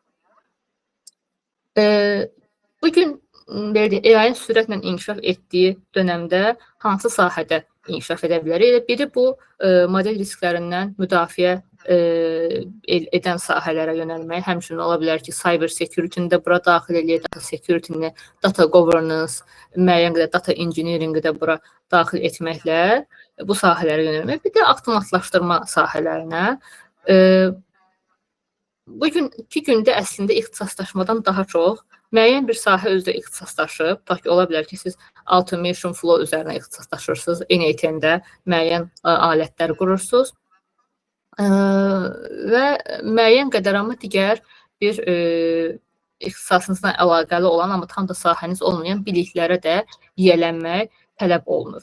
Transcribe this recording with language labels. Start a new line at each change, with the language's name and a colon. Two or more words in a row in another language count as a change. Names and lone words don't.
Azerbaijani: Bugün AI-ın sürətlə inkişaf etdiyi dönəmdə hansı sahədə inkişaf edə bilər? Biri bu model risklərindən müdafiə edən sahələrə yönəlmək, həmçinin ola bilər ki,
English: cyber security-ni
Azerbaijani: də bura daxil eləyək,
English: data security-ni, data governance,
Azerbaijani: müəyyən qədər
English: data engineering-i
Azerbaijani: də bura daxil etməklə bu sahələrə yönəlmək. Bir də avtomatlaşdırma sahələrinə. Bugünkü gündə əslində ixtisaslaşmadan daha çox müəyyən bir sahə özü ixtisaslaşıb. Tutaq ki, ola bilər ki, siz
English: automation flow
Azerbaijani: üzərinə ixtisaslaşırsınız, N8-də müəyyən alətlər qurursunuz və müəyyən qədər amma digər bir ixtisasınızla əlaqəli olan, amma tam da sahəniz olmayan biliklərə də yiyələnmək tələb olunur.